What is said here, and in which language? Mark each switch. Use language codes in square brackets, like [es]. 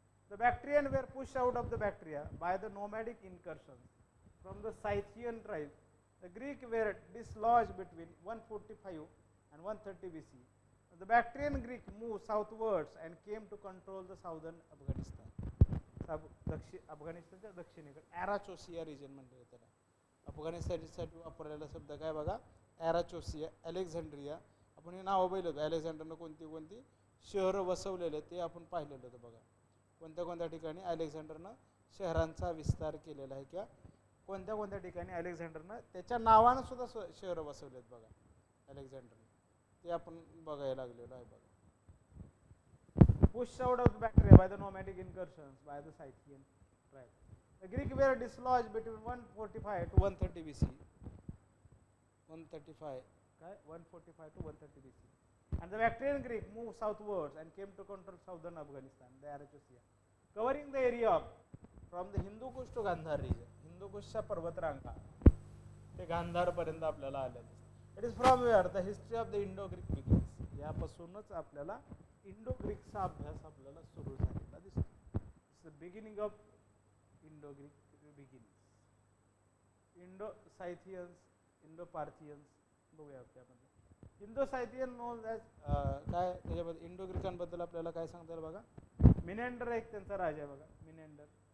[en] The Bactrians were pushed out of the Bactria by the nomadic incursions from the Scythian tribes. The Greeks were dislodged between 145 and 130 BC. The Bactrian Greek moved southwards and came to control the southern Afghanistan. [mr] अफगाणिस्तानच्या दक्षिणेकडे ॲराचोसिया region म्हणतात त्याला. अफगाणिस्तानसाठी वापरलेला शब्द काय बघा, ॲराचोसिया, Alexandria. आपण हे नावं पाहिलं होतं, अलेक्झांडरनं कोणती कोणती शहरं वसवलेले ते आपण पाहिलेलं होतं बघा. कोणत्या कोणत्या ठिकाणी अलेक्झांडरनं शहरांचा विस्तार केलेला आहे किंवा कोणत्या कोणत्या ठिकाणी अलेक्झांडरनं त्याच्या नावानं सुद्धा शहरं वसवलेत बघा अलेक्झांडरनं, ते आपण बघायला लागलेलो आहे बघा. [en] Pushed out of Bactria by the nomadic incursions by the Scythian tribe. The Greeks were dislodged between 145 to 130 BC. 145 to 130 BC. And the Bactrian Greek moved southwards and came to control southern Afghanistan, the Arachosia, covering the area from the Hindu Kush to Gandhar region. [mr] Hindu Kushच्या पर्वतरांगा ते गांधार पर्यंत आपल्याला आलेलं. [en] It is from where the history of the Indo-Greek begins. [mr] यापासूनच आपल्याला इंडो-ग्रीकचा अभ्यास आपल्याला सुरू झालेला दिसतो. [en] It's the beginning of Indo-Greek beginnings. [mr] Indo-Scythians, Indo-Parthians बघूया त्यामध्ये. इंडो-सायथियन [en] known as [mr] काय त्याच्याबद्दल इंडो-ग्रीकांबद्दल आपल्याला काय सांगता येईल बघा. मिनॅन्डर एक त्यांचा राजा आहे बघा, मिनॅन्डर.